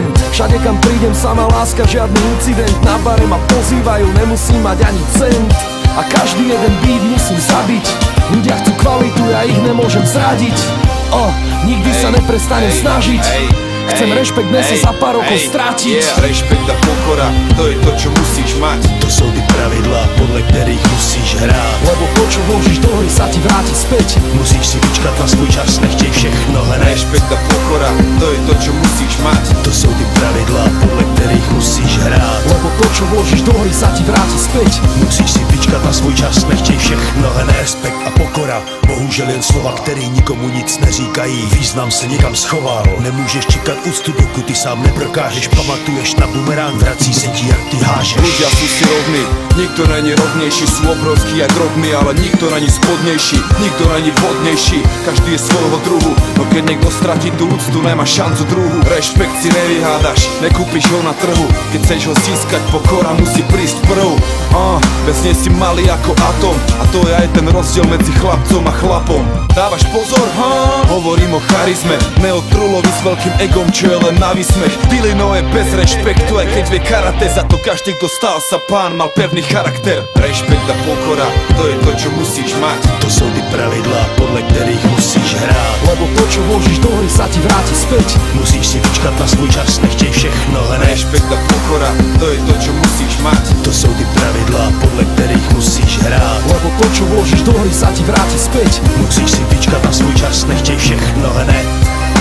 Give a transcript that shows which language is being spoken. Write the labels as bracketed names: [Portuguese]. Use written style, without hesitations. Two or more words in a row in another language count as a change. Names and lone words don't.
[Slovak] Všade kam prídem, sama láska, žiadny incident. Na bare ma pozývajú, nemusím mať ani cent. A každý jeden beat musím zabiť. Ľudia chcú kvalitu, ja ich nemôžem zradiť. Nikdy sa neprestanem snažiť. Chcem rešpekt, nese za pár rokov strátiť. Rešpekt a pokora, to je to, čo musíš mať. [Czech] To jsou ty pravidla, podle kterých musíš hrát. [Slovak] Lebo to, čo vložíš do hry, sa ti vráti späť. [Czech] Musíš si vyčkat na svůj čas, nechtěj všechno hned. [Slovak] Rešpekt a pokora, to je to, čo musíš mať. [Czech] To jsou ty pravidla, podle kterých musíš hrát. [Slovak] Lebo to, čo vložíš do hry, sa ti vráti späť. [Czech] Musíš si vyčkat na svůj čas, nechtěj všechno hned. Respekt a pokora, bohužel jen slova, který nikomu nic neříkají. Význam se někam schoval, nemůžeš čekat úctu, dokud ty sám neprokážeš. Pamatuješ na bumerang, vrací se ti, jak ty hážeš. [Slovak] Ľudia sú si rovní, nikto není rovnejší. Sú obrovský jak rovný, ale nikto není spodnejší, nikto není vhodnejší. Každý je svojho druhu, no keď niekto stratí tú úctu, nemá šancu druhú. Rešpekt si nevyhádaš, nekúpiš ho na trhu. Keď chceš ho získať, pokora musí prísť prv. Bez nej si malý ako atom, a to je aj ten rozdiel medzi chlapcom a chlapom. Dávaš pozor, hovorím o charizme, ne o trulovi s veľkým egom, čo je len na výsmech. Pilino je bez rešpektu, aj keď vie karate, za to každý, kto stál sa pán, mal pevný charakter. Rešpekt a pokora, to je to, čo musíš mať. [Czech] To jsou ty pravidla, podle kterých musíš hrát. [Slovak] Lebo to, čo vložíš do hry, sa ti vráti späť. [Czech] Musíš si vyčkat na svůj čas, nechtěj všechno hned. [Slovak] Rešpekt a pokora, to je to, čo musíš mať. [Czech] To jsou ty pravidla, podle kterých musíš hrát. [Slovak] Lebo to, čo vložíš do hry, sa ti vráti späť. [Czech] Musíš si vyčkat na svůj čas, nechtěj všechno hned.